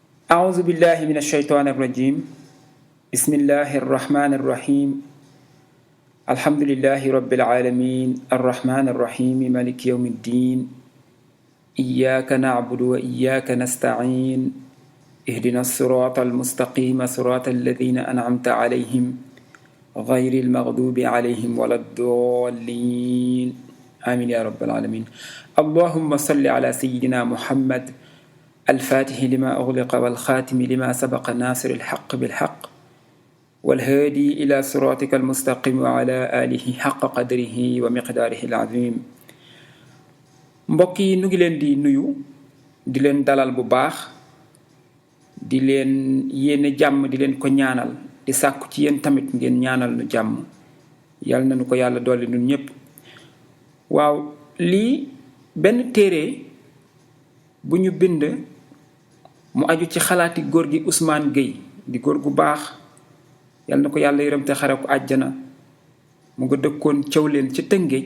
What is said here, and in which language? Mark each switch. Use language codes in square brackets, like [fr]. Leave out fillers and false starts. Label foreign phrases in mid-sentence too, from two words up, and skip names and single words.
[ar] أعوذ بالله من الشيطان الرجيم بسم الله الرحمن الرحيم الحمد لله رب العالمين الرحمن الرحيم مالك يوم الدين إياك نعبد وإياك نستعين اهدنا الصراط المستقيم صراط الذين أنعمت عليهم غير المغضوب عليهم ولا الضالين آمين يا رب العالمين. اللهم صل على سيدنا محمد الفاتح لما أغلق والخاتم لما سبق ناصر الحق بالحق والهادي إلى صراطك المستقيم وعلى آله حق قدره ومقداره العظيم. [wo] mbokk yi nu ngi leen di nuyu di leen dalal bu baax di leen yéene jàmm di leen ko ñaanal di sàkku ci yéen tamit ngeen ñaanal nu jàmm yàlla na nu ko yàlla dolli nun ñépp. waaw lii benn téere bu ñu bind mu aju ci xalaati góor gi Ousmane Gueye di góor gu baax yàlla na ko yàlla yërëm te xare ko àjjana mu nga dëkkoon Cawleen ci Tëngéej.